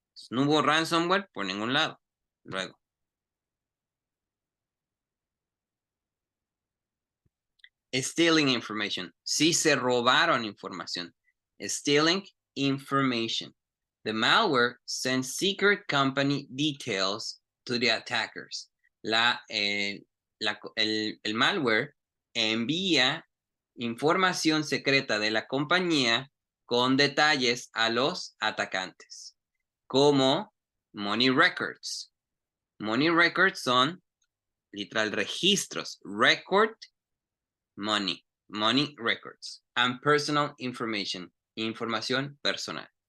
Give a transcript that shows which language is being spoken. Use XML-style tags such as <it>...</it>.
<es>No hubo ransomware por ningún lado. Luego,</es> <en>Stealing information.</en> <es>Si se robaron información.</es> <en>Stealing information. The malware sends secret company details to the attackers.</en> <es>El malware envía información secreta de la compañía con detalles a los atacantes, como</es> <en>money records.</en> <es>Money records son literal registros, record, money records,</es> <en>and personal information,</en> <es>información personal.</es>